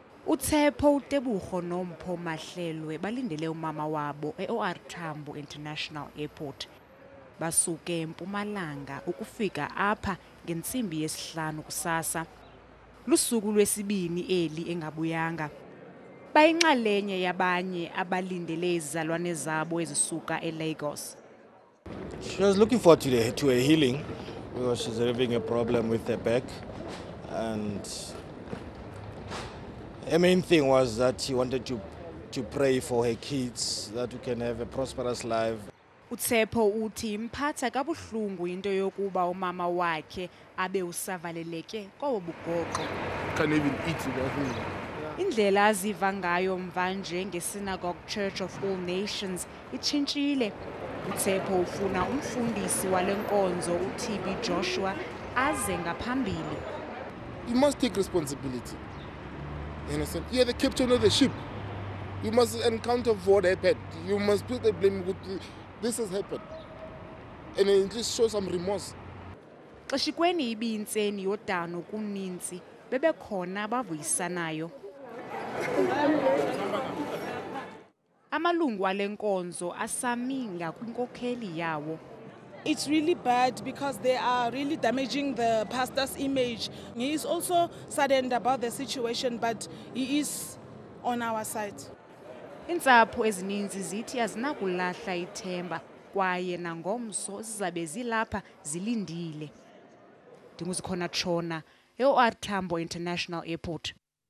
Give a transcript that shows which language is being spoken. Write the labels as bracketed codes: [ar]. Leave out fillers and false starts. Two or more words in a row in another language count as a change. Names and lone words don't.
[xh] uTshepo uTebogo noMpho Mahlelwe balindele umama wabo eOR Tambo International Airport. Basuke eMpumalanga ukufika apha ngentsimbi yesihlanu kusasa. Lusuku lwesibini eli engabuyanga. Bayinxalenye yabanye abalindele izalwane zabo ezisuka eLagos. [en] She was looking forward to a healing because she's having a problem with her back, and her main thing was that she wanted to pray for her kids, that we can have a prosperous life. [xh] uTshepo uthi imphatha kabuhlungu into yokuba umama wakhe abe usavaleleke kobugoqo. [en] Can't even eat it. [xh] Indlela aziva ngayo mvanje ngeSynagogue Church of All Nations itshintshile. uTshepo ufuna umfundisi wale nkonzo uTB Joshua aze ngaphambili. [en] You must take responsibility. You understand? You're the captain of the ship. You must account for what happened. You must put the blame with this has happened. And at least show some remorse. [xh] Xeshikweni ibintseni yodano kuninzi bebekhona abavuyisanayo. Amalungu alenkonzo asaminga kwinkokheli yawo. [en] It's really bad because they are really damaging the pastor's image. He is also saddened about the situation, but he is on our side. [xh] Iintsapho ezininzi zithi azinakulahla ithemba kwaye nangomso zizabe zilapha zilindile. Ndinguzikhona Tshona, eOR Tambo International Airport.